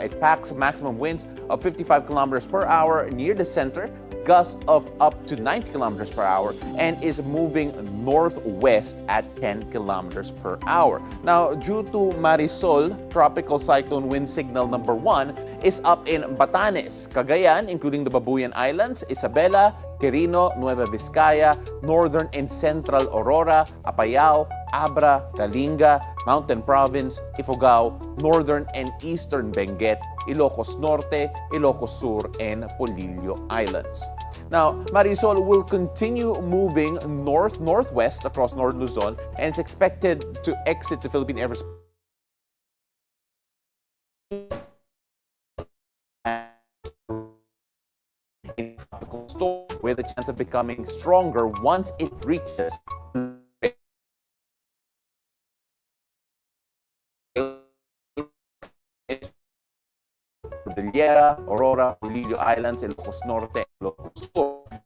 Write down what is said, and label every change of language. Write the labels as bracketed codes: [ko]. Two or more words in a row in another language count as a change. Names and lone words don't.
[en] It packs maximum winds of 55 kilometers per hour near the center, gusts of up to 90 kilometers per hour, and is moving northwest at 10 kilometers per hour. Now, due to Marisol, tropical cyclone wind signal number 1 is up in Batanes, Cagayan, including the Babuyan Islands, Isabela, Quirino, Nueva Vizcaya, northern and central Aurora, Apayao, Abra, Kalinga, Mountain Province, Ifugao, northern and eastern Benguet, Ilocos Norte, Ilocos Sur, and Polillo Islands. Now, Marisol will continue moving north-northwest across North Luzon and is expected to exit the Philippine airspace storm with a chance of becoming stronger once it reaches Cordillera, Aurora, Polillo Islands, Ilocos Norte, Ilocos Sur.